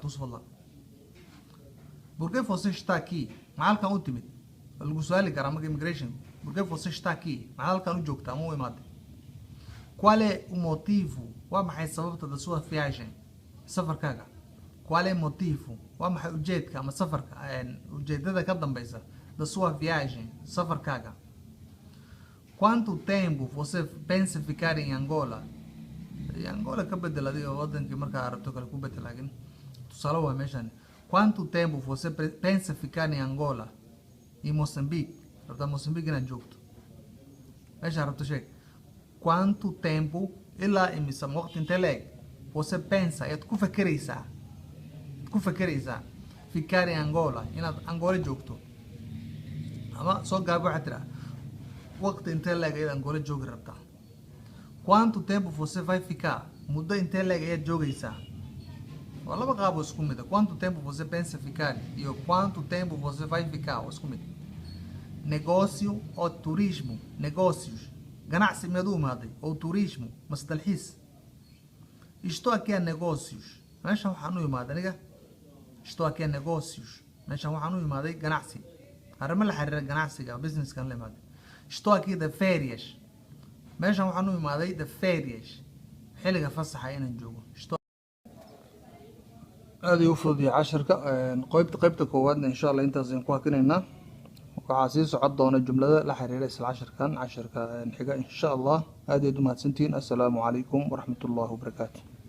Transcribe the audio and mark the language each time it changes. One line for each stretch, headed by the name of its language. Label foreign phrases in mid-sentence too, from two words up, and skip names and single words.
Somali: tus fadlan
Portuguese: por que você está aqui
Somali: maxaa halkan u timid lagu su-aali karaa marka immigration
Portuguese: por que você está aqui
Somali: maxaa halkan u joogta ama u imaaday
Portuguese: qual é o motivo
Somali: waa maxay sababta
Portuguese: da sua viagem
Somali: safarkaaga
Portuguese: qual é o motivo
Somali: waa maxay ujeedka ama safarka ujeedada ka dambeysa
Portuguese: da sua viagem
Somali: safarkaaga
Portuguese: quanto tempo você pensa ficar em Angola
Somali: Angola ka bedel adiga wadankii markaa arabto kale ku bedel laakiin tusaale waa meeshan
Portuguese: quanto tempo você pensa ficar em Angola
Somali: iyo Mozambique rabtaa Mozambique inaad joogto meesha rabto sheeg
Portuguese: quanto tempo
Somali: ilaa imisa waqti intee leeg
Portuguese: você pensa
Somali: ayaad ku fakeraysaa
Portuguese: ficar in Angola
Somali: inaad Angola joogto ama soo gaab waxaad tiraa waqti intee leeg ayaad Angola joogi rabtaa
Portuguese: quanto tempo você vai ficar
Somali: muddo intee leeg ayaad joogaysaa waa laba qaab oo isku mid ah
Portuguese: quanto tempo você pensa ficar
Somali: iyo
Portuguese: quanto tempo você vai ficar
Somali: waa isku mid
Portuguese: negócio ou turismo negócios
Somali: ganacsi miyaad u imaaday
Portuguese: ou turismo mas
Somali: dalxiis
Portuguese: estou aqui a negócios
Somali: meeshan waxaan u imaaday aniga
Portuguese: estou aqui a negócios
Somali: meeshan waxaan u imaaday ganacsi arrimo la xiriira ganacsiga businesskan la imaaday
Portuguese: estou aqui de férias
Somali: meeshan waxaan u imaaday
Portuguese: de férias
Somali: xilliga fasaxa inaan joogo aad ayuu u fududahay casharka qaybta koowaadna
Arabic: إن شاء الله
Somali: intaas ayaan ku hakinaynaa waxaa sii socon doona jumlada la xiriira isla casharka xiga
Arabic: إن شاء الله
Somali: aad ayaad u mahadsantihiin
Arabic: السلام عليكم ورحمة الله وبركاته